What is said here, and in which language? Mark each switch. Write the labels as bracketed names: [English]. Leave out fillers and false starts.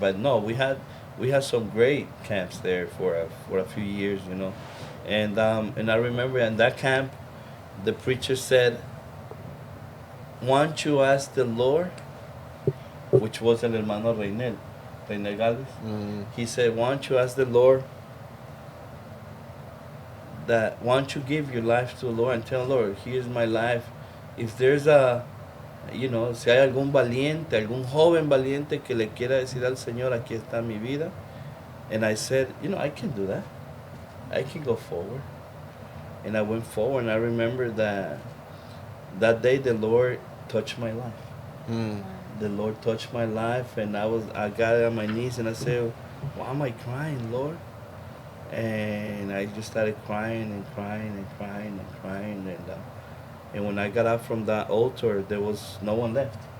[English] But no, we had some great camps there for a few years, and I remember in that camp, the preacher said, "Once you ask the Lord," which was el hermano Reynel Gales. Mm. He said, "Once you ask the Lord that once you give your life to the Lord and tell the Lord, here's my life. If there's [Spanish] si hay algún valiente, algún joven valiente que le quiera decir al Señor, aquí está mi vida." [English] And I said, I can do that. I can go forward. And I went forward, and I remember that day the Lord touched my life. Mm. The Lord touched my life, and I got on my knees and I said, "Why am I crying, Lord?" And I just started crying and crying and crying and crying, and when I got up from that altar, there was no one left.